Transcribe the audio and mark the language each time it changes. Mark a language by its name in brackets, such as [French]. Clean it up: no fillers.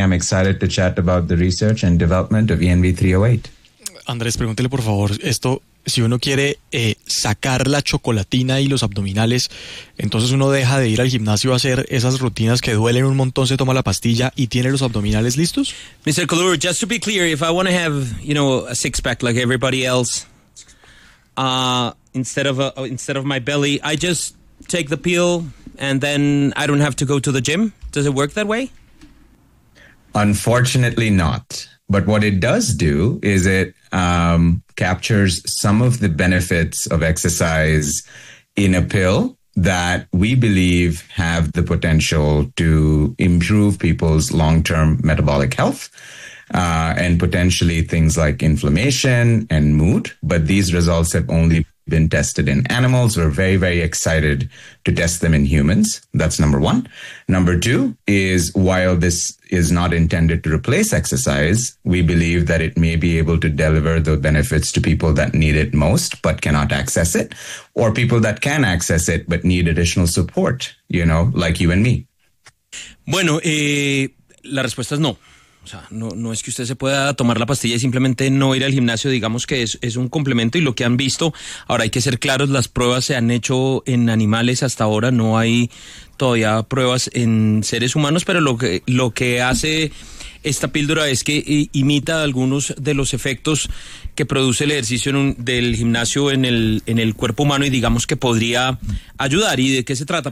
[English] I'm excited to chat about the research and development of ENV 308. [Spanish] Andrés, pregúntele por favor, esto... Si uno quiere sacar la chocolatina y los abdominales, entonces uno deja de ir al gimnasio a hacer esas rutinas que duelen un montón, se toma la pastilla y tiene los abdominales listos? [English] Mr. Koluru, just to be clear, if I want to have, you know, a six-pack like everybody else, instead of my belly, I just take the pill and then I don't have to go to the gym? Does it work that way? Unfortunately not. But what it does do is it captures some of the benefits of exercise in a pill that we believe have the potential to improve people's long-term metabolic health and potentially things like inflammation and mood. But these results have only been tested in animals. We're very, very excited to test them in humans. That's number one. Number two is, while this is not intended to replace exercise, we believe that it may be able to deliver the benefits to people that need it most but cannot access it, or people that can access it but need additional support, you know, like you and me. [Spanish] Bueno, la respuesta es no. O sea, no es que usted se pueda tomar la pastilla y simplemente no ir al gimnasio, digamos que es un complemento. Y lo que han visto, ahora hay que ser claros, las pruebas se han hecho en animales hasta ahora, no hay todavía pruebas en seres humanos, pero lo que hace esta píldora es que imita algunos de los efectos que produce el ejercicio del gimnasio en el cuerpo humano, y digamos que podría ayudar. ¿Y de qué se trata?